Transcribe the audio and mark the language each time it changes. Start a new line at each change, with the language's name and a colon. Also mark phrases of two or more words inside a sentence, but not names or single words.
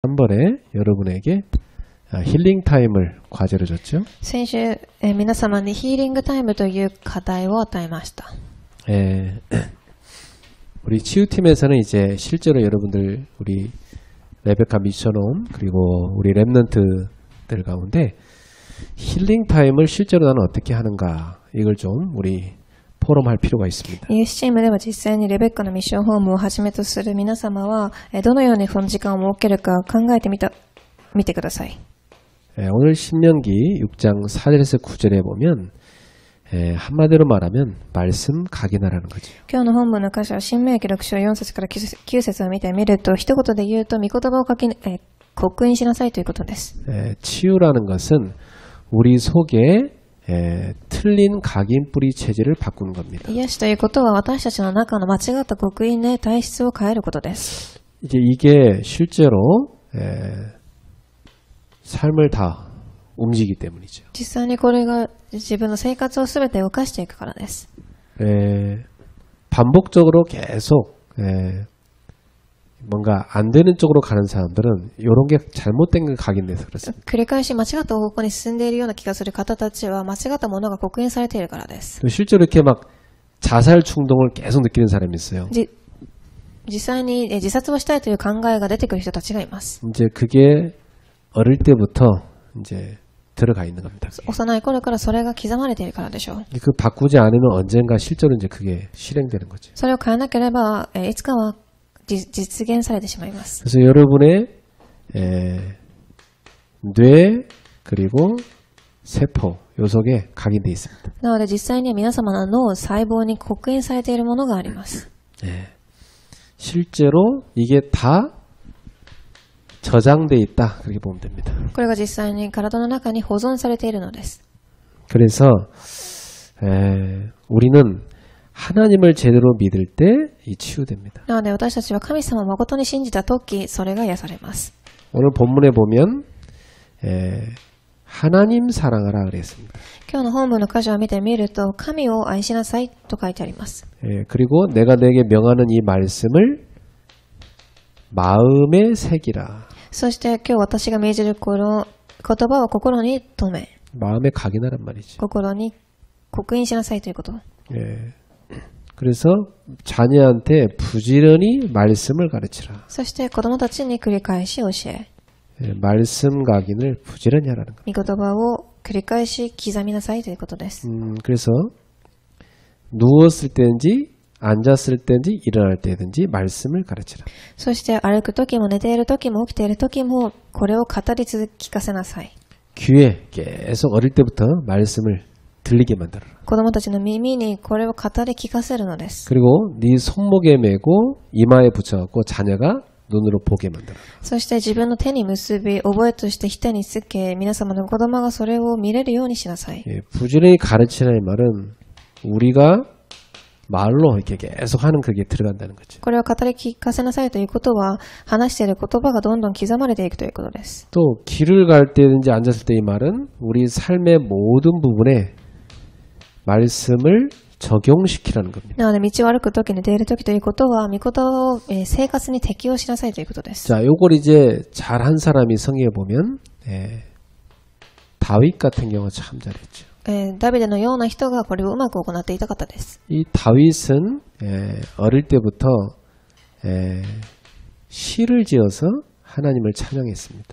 Korean: 지난번에 여러분에게 힐링 타임을 과제로 줬죠.
Japanese: 先週、皆様にヒーリングタイムという課題を与えました。
Korean: 우리 치유팀에서는 이제 실제로 여러분들 우리 레베카 미션홈 그리고 우리 랩넌트들 가운데 힐링 타임을 실제로 나는 어떻게 하는가 이걸 좀 우리 포럼할 필요가 있습니다.
Japanese: イエスチームでは実際にレベッカのミッションホームをはじめとする皆様はどのようにこの時間を設けるか考えてみてください。
Korean: 오늘 신명기 6장 4절에서 9절에 보면 한마디로 말하면 말씀 각인하라는 거죠.
Japanese: 今日の本文の箇所は新明記6章4節から9節を見てみると一言で言うと御言葉を刻印しなさいということです。
Korean: 치유라는 것은 우리 속에 틀린 각인 뿌리 체질을 바꾸는 겁니다.
Japanese: 癒しということは私たちの中の間違った刻印で体質を変えることです。
Korean: 이제 이게 실제로 삶을 다 움직이기 때문이죠.
Japanese: 実際にこれが自分の生活をすべて動かしていくからです。
Korean: 반복적으로 계속 뭔가 안 되는 쪽으로 가는 사람들은 이런 게 잘못된 게 각인돼서 그렇습니다.
Japanese: 繰り返し間違った方向に進んでいるような気がする方たちは間違ったものが刻印されているからです。
Korean: 또 실제로 이렇게 막 자살 충동을 계속 느끼는 사람이 있어요.
Japanese: 実際に自殺をしたいという考えが出てくる人たちがいます。
Korean: 이제 그게 어릴 때부터 이제 들어가 있는 겁니다.
Japanese: 幼い頃からそれが刻まれているからでしょう。
Korean: 그 바꾸지 않으면 언젠가 실제로 이제 그게 실행되는 거죠.
Japanese: それを変えなければいつかは実現されてしまいます。
Korean: 그래서 여러분의 뇌 그리고 세포 요 속에 각인돼 있습니다.
Japanese: なので実際には皆様の脳細胞に刻印されているものがあります。
Korean: 실제로 이게 다 저장돼 있다 그렇게 보면 됩니다.
Japanese: これが実際に体の中に保存されているのです。
Korean: 그래서 우리는 하나님을 제대로 믿을 때 이 치유됩니다.
Japanese: なので私たちは神様を誠に信じたときそれが癒されます。
Korean: 오늘 본문에 보면 하나님 사랑하라 그랬습니다.
Japanese: 今日の本文の箇所を見てみると神を愛しなさいと書いてあります。
Korean: 그리고 내가 내게 명하는 이 말씀을 마음에 새기라.
Japanese: そして今日私が命じるこの言葉を心に留め
Korean: 마음에 각인하란 말이죠.
Japanese: 心に刻印しなさいということ。
Korean: 그래서 자녀한테 부지런히 말씀을 가르치라.
Japanese: そして子供たちに繰り返し教え
Korean: 말씀 각인을 부지런히 하라는 거예요.
Japanese: 御言葉を繰り返し刻みなさいということです。
Korean: 그래서 누웠을 때든지 앉았을 때든지 일어날 때든지 말씀을 가르치라.
Japanese: そして歩く時も寝ている時も起きている時もこれを語り聞かせなさい。
Korean: 귀에 계속 어릴 때부터 말씀을 들리게 만들어라.
Japanese: 子供たちの耳にこれを語り聞かせるのです。
Korean: 그리고 네 손목에 메고 이마에 붙여갖고 자녀가 눈으로 보게 만들어라.
Japanese: そして自分の手に結び覚えとして額につけ皆様の子供がそれを見れるようにしなさい。
Korean: 부지런히 가르치라는 말은 우리가 말로 이렇게 계속 하는 그게 들어간다는 거죠.
Japanese: これを語り聞かせなさいということは話している言葉がどんどん刻まれていくということです。
Korean: 또 길을 갈 때든지 앉았을 때 이 말은 우리 삶의 모든 부분에 말씀을 적용시키라는 겁니다.
Japanese: なので道を歩く時に出る時ということは御言葉を生活に適用しなさいということです。
Korean: 자, 요걸 이제 잘한 사람이 성경에 보면 다윗 같은 경우 참 잘했죠.
Japanese: ダビデのような人がこれをうまく行っていた方です。
Korean: 이 다윗은 어릴 때부터 시를 지어서 하나님을 찬양했습니다.